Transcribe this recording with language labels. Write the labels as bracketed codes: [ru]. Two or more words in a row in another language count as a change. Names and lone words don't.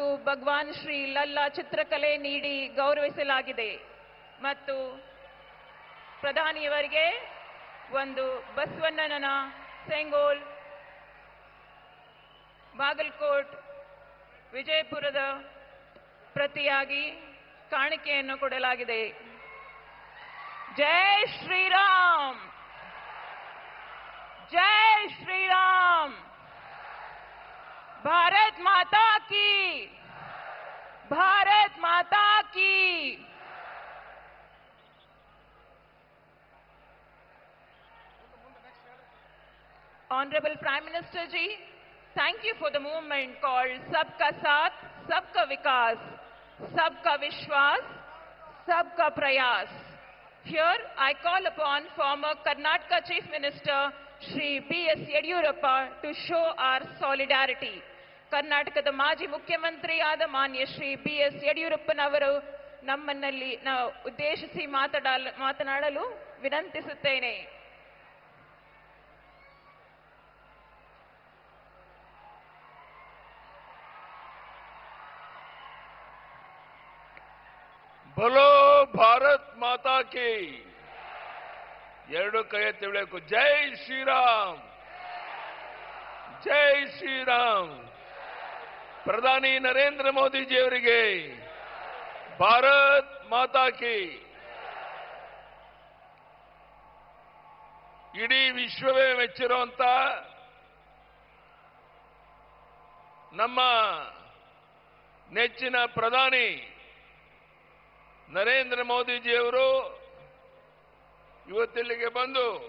[kn] ಭಗವಾನ್ ಶ್ರೀ ಲಲ್ಲಾ ಚಿತ್ರಕಲೆ ನೀಡಿ ಗೌರವಿಸಲಾಗಿದೆ ಮತ್ತು ಪ್ರಧಾನಿಯವರಿಗೆ ಒಂದು ಬಸವಣ್ಣನ ಸೆಂಗೋಲ್, ಬಾಗಲಕೋಟ್, ವಿಜಯಪುರದ ಪ್ರತಿಯಾಗಿ ಕಾಣಿಕೆಯನ್ನು ಕೊಡಲಾಗಿದೆ. [hi] जय श्रीराम, जय श्रीराम, भारत माता की, भारत माता की। [en] Honorable Prime Minister ji, thank you for the movement called [hi] सबका साथ, सबका विकास, सबका विश्वास, सबका प्रयास. [en] Here I call upon former Karnataka Chief Minister Shri B.S. Yediyurappa to show our solidarity. [kn] ಕರ್ನಾಟಕದ ಮಾಜಿ ಮುಖ್ಯಮಂತ್ರಿಯಾದ ಮಾನ್ಯ ಶ್ರೀ ಬಿ.ಎಸ್. ಯಡಿಯೂರಪ್ಪನವರು ನಮ್ಮನ್ನಲ್ಲಿ ಉದ್ದೇಶಿಸಿ ಮಾತನಾಡಲು ವಿನಂತಿಸುತ್ತೇನೆ. [hi] बोलो भारत माता की। [kn] ಎರಡು ಕೈ ಎತ್ತಿ ಹೇಳಬೇಕು, [hi] जय श्रीराम, जय श्रीराम. [kn] ಪ್ರಧಾನಿ ನರೇಂದ್ರ ಮೋದಿಜಿಯವರಿಗೆ [hi] भारत माता की. [kn] ಇಡೀ ವಿಶ್ವವೇ ಮೆಚ್ಚಿರುವಂತ ನಮ್ಮ ನೆಚ್ಚಿನ ಪ್ರಧಾನಿ ನರೇಂದ್ರ ಮೋದಿಜಿಯವರು ಇವತ್ತಿಲ್ಲಿಗೆ ಬಂದು